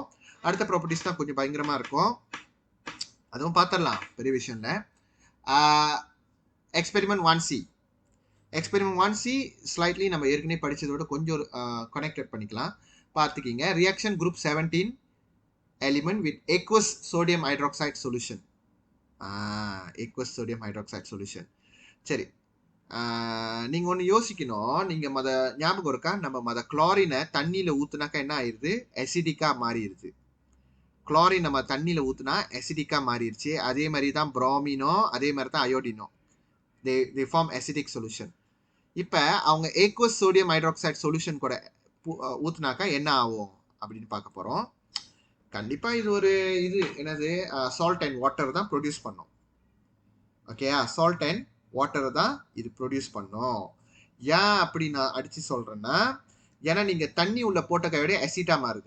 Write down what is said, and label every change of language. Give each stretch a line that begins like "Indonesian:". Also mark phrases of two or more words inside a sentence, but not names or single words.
Tamil: அடுத்த ப்ராப்பர்ட்டிஸ் தான் கொஞ்சம் பயங்கரமா இருக்கும், அதுவும் பார்த்துடலாம், பெரிய விஷயம் இல்லை. எக்ஸ்பெரிமெண்ட் 1C. எக்ஸ்பெரிமெண்ட் 1C ஸ்லைட்லி நம்ம ஏற்கனவே படிச்சதோட கொஞ்சம் கனெக்டட் பண்ணிக்கலாம்.
English: பார்த்துக்கிங்க. Reaction group 17 element with aqueous sodium hydroxide solution. aqueous sodium hydroxide solution.
Tamil: சரி, நீங்க ஒன்று யோசிக்கணும். நீங்க ஞாபகம் இருக்கா, நம்ம குளோரினை தண்ணியில ஊத்துனாக்கா என்ன ஆயிருது? அசிடிக்கா மாறிடுது. குளோரின் நம்ம தண்ணியில ஊத்துனா அசிடிக்கா மாறிடுச்சு. அதே மாதிரி தான் புரோமினோ, அதே மாதிரி தான் அயோடினோ.
English: they form acidic solution.
Tamil: இப்போ அவங்க
English: aqueous sodium hydroxide solution
Tamil: கூட ஊத்துனாக்கா என்ன ஆகும் அப்படின்னு பார்க்க போறோம். கண்டிப்பா இது ஒரு என்னது
English: salt and water
Tamil: தான் ப்ரொடியூஸ் பண்ணும். ஓகே,
English: salt and water
Tamil: தான் இது ப்ரொடியூஸ் பண்ணும். ஏன் அப்படி நான் அடிச்சு சொல்றேன்னா, ஏன்னா நீங்க தண்ணி உள்ள போட்ட கையோட அசிட்டா மாறுது.